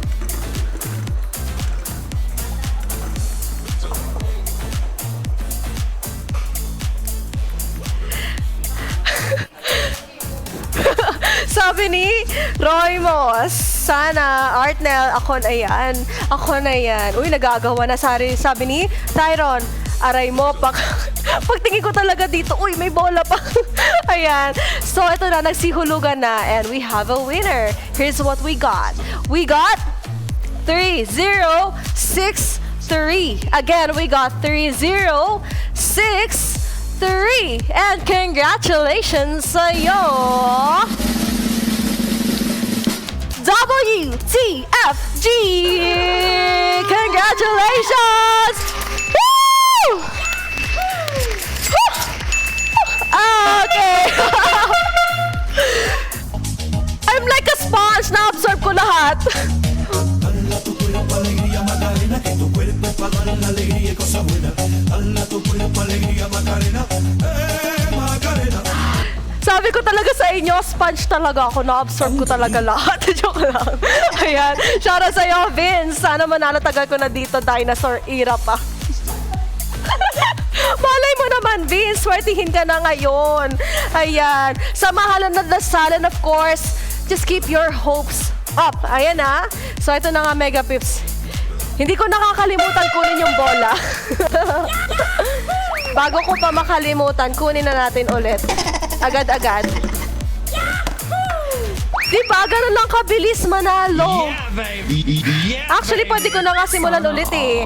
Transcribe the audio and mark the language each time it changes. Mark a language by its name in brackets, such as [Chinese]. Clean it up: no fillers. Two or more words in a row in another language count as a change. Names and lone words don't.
[Filipino] Sabi ni Roy Moss, sana, Artnell, ako na yan. Ako na yan. Uy, nagagawa na. Sabi ni Tyron, aray mo, pagtingin ko talaga dito, uy, may bola pa. Ayan. So, ito na, nagsihulugan na. [English] And we have a winner. Here's what we got. We got 3063. Again, we got 3063. And congratulations sa'yo! WTFG! Congratulations! Woo! Okay. I'm like a sponge, [Filipino] na-absorb ko lahat. [Spanish] Dala tu cuerpo alegría Macarena, que tu cuerpo es para dar la alegría y cosas buenas. Dala tu cuerpo alegría Macarena, Macarena. [Filipino] Sabi ko talaga sa inyo, sponge talaga ako. Na-absorb ko talaga lahat. Joke lang. Ayan. Shout out sa'yo, Vince. Sana manalo tagal ko na dito, dinosaur era pa. Malay mo naman, Vince. Swertihin ka na ngayon. Ayan. Sa mahalan na dasalan, [English] of course, just keep your hopes up. [Filipino] Ayan ha. So, ito na nga, Mega Pips. Hindi ko nakakalimutan kunin yung bola. Bago ko pa makalimutan, kunin na natin ulit. Agad-agad. Diba? Ganun lang kabilis manalo. Actually, pwede ko na nga simulan ulit eh.